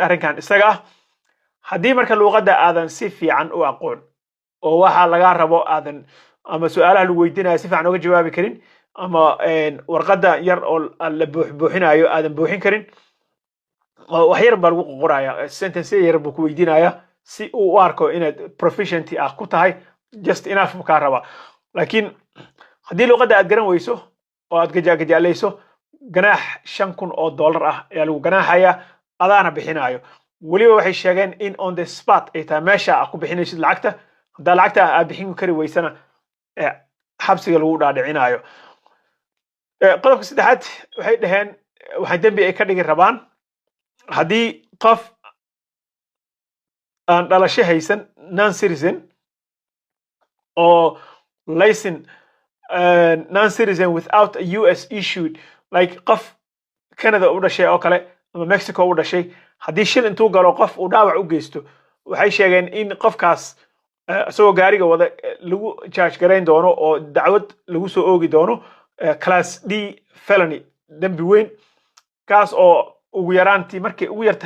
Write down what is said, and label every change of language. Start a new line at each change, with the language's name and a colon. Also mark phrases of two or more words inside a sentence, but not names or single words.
Somali: arrinkan isaga ah haddii marka luqadda aadan si fiican u aqoon oo waxa laga rabo aadan ama su'aalaha lagu weydiinayo si fiican uga jawaabi karin ama warqadda yar oo la buuxinayo aadan buuxin karin wax yar baa lagu qoraya sentence yar buu ku weydiinaya si uu u arko inaad proficient ah ku tahay
English: just enough
Somali: ka raba laakiin haddii luqadda aad garan weyso oo aad gajaalayso ganaax $5,000 ah ayaa lagu ganaaxaya adaana bixinayo weliba waxay sheegeen in
English: on the spot
Somali: ay tahay meesha aad ku bixinaysid lacagta haddaa lacagta aad bixin kari weysana xabsiga lagu dhaadhicinayo qodobka saddexaad waxay dhaheen waxay dembi ay ka dhigi rabaan haddii qof aan dhalasho haysan
English: non citizen or license non-citizen without a US issued like
Somali: qof Canada u dhashay oo kale ama Mexico u dhashay haddii shil intuu galo qof uu dhaawac u geysto waxay sheegeen in qofkaas asagoo gaariga wada lagu charge garayn doono oo dacwad lagu soo oogi doono
English: class D felony
Somali: dambi weyn kaas oo ugu yaraantii markay ugu yartahay